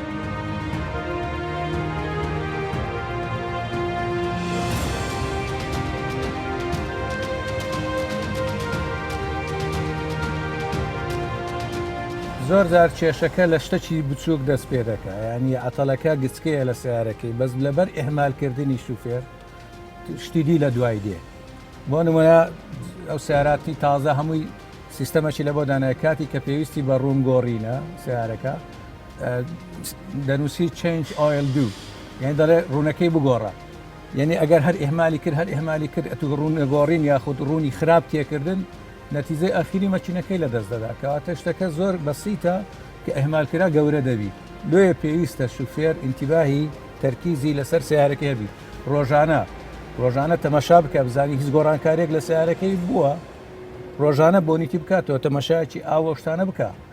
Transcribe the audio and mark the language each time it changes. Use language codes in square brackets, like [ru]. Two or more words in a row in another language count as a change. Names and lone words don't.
[ckb] زۆر جار کێشەکە لە شتێکی بچووک دەست پێ دەکە ینی ئەتەڵەکە گچکەیە لە سیارەکەی بەس لەبەر ئێهمالکردنی شوفێر شتیدی لە دوای دێ بۆ نمونە ئەو سیاراتی تازە هەمووی سیستەمەکی لە بۆ دانای کاتی کە پێویستی بە ڕوونگۆڕینە سیارەکە دەنووسی [en] change oil [ckb] do یعنی دەڵێ ڕوونەکەی بگۆڕە یعنی ئەگەر هەر ئێهمالی کرد هەر ئێهمالی کرد ئەتو ڕوونەگۆڕین یاخود ڕوونی خراپ تێکردن نەتیجەی ئاخیری مەچینەکەی لە دەست دەدا کەواتە شتەکە زۆر بەسیتە کە ئەهمالکرا گەورە دەبی لێ پێویستە شوفێر ئینتیباهی تەرکیزی لەسەر سیارەکەی هەبی ڕۆژانە تەماشا بکە بزانی هیچ گۆڕانکارێک لە سیارەکەی بووە ڕۆژانە بۆنیتی بکاتەوە تەماشایکی ئاوەشتانە بکە